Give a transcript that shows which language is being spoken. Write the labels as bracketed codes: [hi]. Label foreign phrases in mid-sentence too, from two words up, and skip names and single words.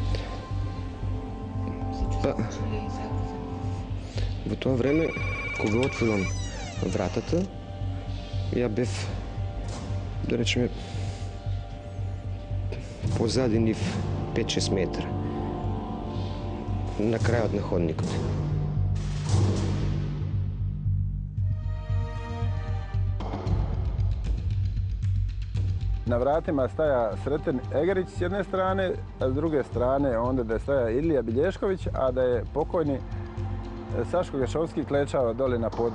[mk] Во тоа време, кога отворам вратата, ја бев, да речеме, позади нив 5-6 метра, на крајот на ходникот. [bs] Na vratima staja Sreten Egerić s jedne strane, a s druge strane onda da je staja Ilija Bilješković, a da je pokojni Saško Gešovski klečao dole na podu.